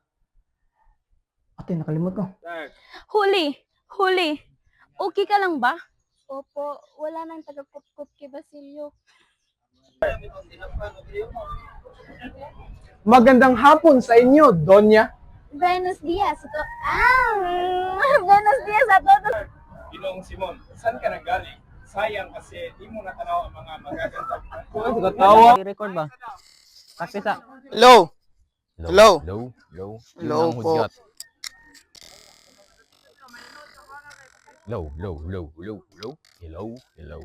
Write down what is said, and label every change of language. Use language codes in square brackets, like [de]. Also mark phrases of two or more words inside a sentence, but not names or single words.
[ceb] Ate, nakalimot ko. [tl] Huli! Okay ka lang ba? Opo, wala nang taga-kup-kup kay Basilio. Magandang hapon sa inyo, Donya. [es] Buenos dias. Buenos dias a todos. [tl] Ginoong Simon, saan ka nanggaling? Sayang kasi di mo natanaw ang mga magagandang Tawa. I-record ba? Kasi sa... Hello Hello po. Hello.